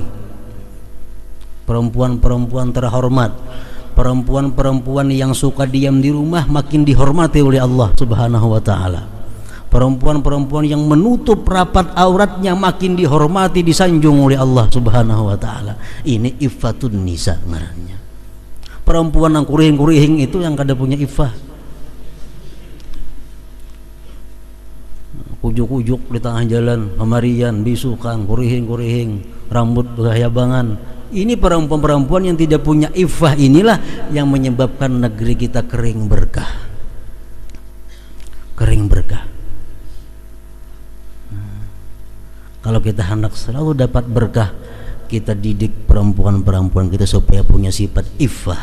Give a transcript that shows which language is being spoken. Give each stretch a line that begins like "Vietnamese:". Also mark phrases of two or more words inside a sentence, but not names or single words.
Indonesian: Perempuan-perempuan terhormat, perempuan-perempuan yang suka diam di rumah makin dihormati oleh Allah
Arabic: Subhanahu wa taala.
Indonesian: Perempuan-perempuan yang menutup rapat auratnya makin dihormati, disanjung oleh Allah
Arabic: Subhanahu wa taala.
Indonesian: Ini
Arabic: iffatun nisa
Indonesian: ngarannya. Perempuan yang kurihing-kurihing itu yang kada punya iffah.
Banjar: Kujuk-kujuk di tengah jalan, pemarian, bisukan, kurihing-kurihing, rambut berhayabangan.
Indonesian: Ini perempuan-perempuan yang tidak punya iffah, inilah yang menyebabkan negeri kita kering berkah. Kering berkah. Kalau kita hendak selalu dapat berkah, kita didik perempuan-perempuan kita supaya punya sifat iffah.